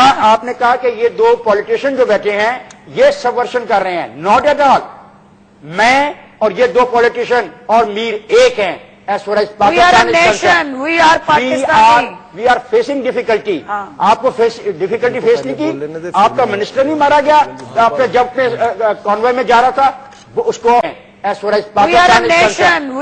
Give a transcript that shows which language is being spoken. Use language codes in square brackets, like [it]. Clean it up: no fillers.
[hi] आपने कहा कि ये दो पॉलिटिशियन जो बैठे हैं ये सबवर्शन कर रहे हैं। [en] Not at all. [hi] मैं और ये दो पॉलिटिशियन और मीर एक हैं। [en] As far as Pakistan is concerned, we are Pakistani. We are facing difficulty. [hi] आपको difficulty face नहीं की, आपका मिनिस्टर नहीं मारा गया, आपने जब कॉन्वॉय में जा रहा था वो उसको [en] as far as Pakistan is concerned,